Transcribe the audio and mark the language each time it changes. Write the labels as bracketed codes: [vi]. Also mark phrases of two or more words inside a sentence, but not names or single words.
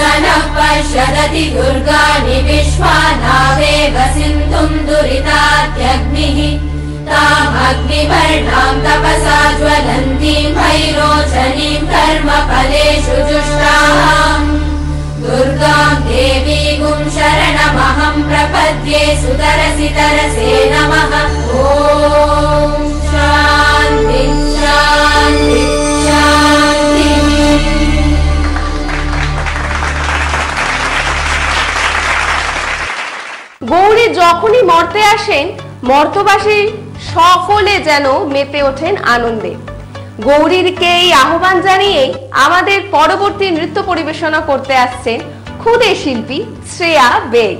[sa] नः पश्यदति दुर्गाणि विश्वानावेव सिन्धुं दुरितात्यग्निः तामग्निवर्णां तपसा ज्वलन्तीं भैरोचनीं कर्मफलेषु जुष्टाम् दुर्गां देवीगुं शरणमहं प्रपद्ये सुतरसि तरसे नमः ॐ शान्ति शान्ति शान्ति [bn] গৌরী যখনই মর্তে আসেন মর্তবাসী সকলে যেন মেতে ওঠেন আনন্দে। গৌরীকে এই আহ্বান জানিয়ে আমাদের পরবর্তী নৃত্য পরিবেশনা করতে আসছেন খুদে শিল্পী শ্রেয়া বেগ।